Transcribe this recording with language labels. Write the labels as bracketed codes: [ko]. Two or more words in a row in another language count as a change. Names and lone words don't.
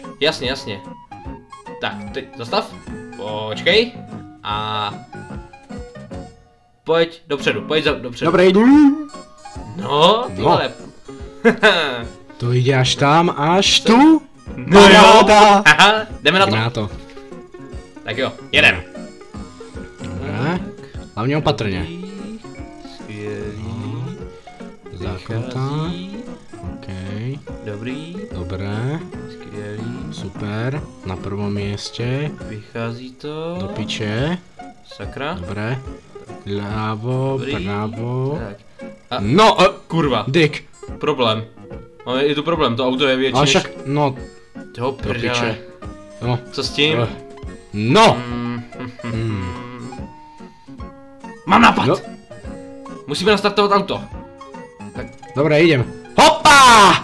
[cs] Jasně, jasně. Tak, teď zastav. Počkej. A... Pojď dopředu, dopředu. [sk] Dobre, idú. [cs] No, ty No. vole. [sk] To ide až tam, až tu. [cs] No jo. Paráda. Aha, jdeme na to. Jdeme na to. Tak jo, jedem. [sk] Dobre. Hlavne opatrne. [cs] Skvělý. Zaknutá. OK. Dobrý. [sk] Dobre. [cs] Skvělý. [sk] Super. Na prvom mieste. [cs] Vychází to. Do piče. Sakra. [sk] Dobre. Ľavo, [cs] Dobrý. [sk] pravo. Tak. A, No, kurva. Dick. Problém. [cs] No, je tu problém, to auto je větší Ale než... však, no, Toho do piče. prdele. No. Co s tím? No! Mám nápad! No. Musíme nastartovat auto. Tak, [sk] Dobre, idem. Hopa!